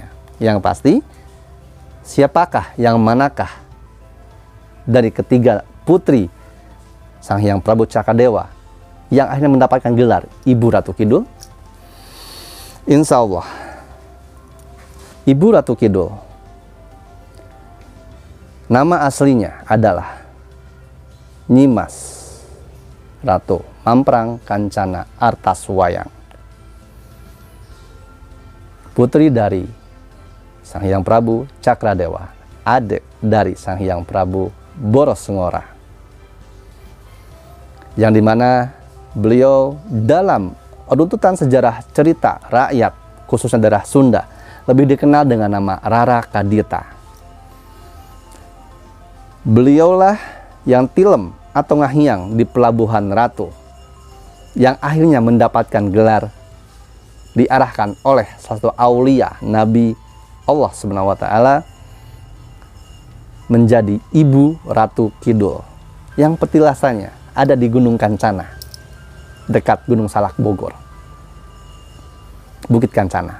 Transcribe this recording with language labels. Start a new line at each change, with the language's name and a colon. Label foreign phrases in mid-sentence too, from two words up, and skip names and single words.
Indonesian: Yang pasti, siapakah yang manakah dari ketiga putri Sang Hyang Prabu Cakradewa yang akhirnya mendapatkan gelar Ibu Ratu Kidul?
Arabic: إن شاء الله,
Indonesian: Ibu Ratu Kidul, nama aslinya adalah Nyimas Ratu Mamprang Kancana Artaswayang, putri dari Sang Hyang Prabu Cakradewa, adik dari Sang Hyang Prabu Borosngora, yang dimana beliau dalam runtutan sejarah cerita rakyat, khususnya daerah Sunda, lebih dikenal dengan nama Rara Kadita. Beliaulah yang tilem atau ngahiang di Pelabuhan Ratu, yang akhirnya mendapatkan gelar diarahkan oleh salah satu aulia Nabi Allah SWT menjadi Ibu Ratu Kidul, yang petilasannya ada di Gunung Kancana, dekat Gunung Salak Bogor, Bukit Kancana.